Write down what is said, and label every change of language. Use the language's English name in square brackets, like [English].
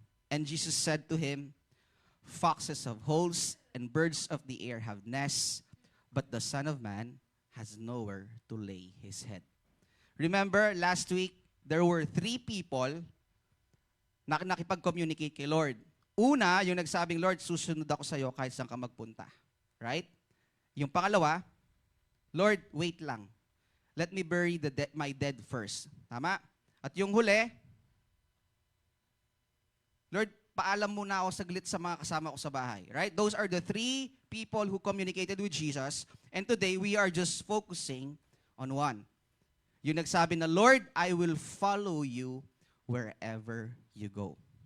[English] And Jesus said to him, foxes have holes and birds of the air have nests, but the Son of Man has nowhere to lay his head. Remember, last week, there were 3 people [Filipino] na nakipag-communicate kay Lord. Una, yung nagsabing, Lord, susunod ako sa iyo kahit saan ka magpunta. [English] Right? [Filipino] Yung pangalawa, Lord, wait lang. [English] Let me bury my dead first. [Filipino] Tama? At yung huli, Lord, paalam muna ako saglit sa mga kasama ko sa bahay. [English] Right? Those are the 3 people who communicated with Jesus. And today, we are just focusing on one. [Filipino] Yung nagsabi na, [English] Lord, I will follow you wherever you go.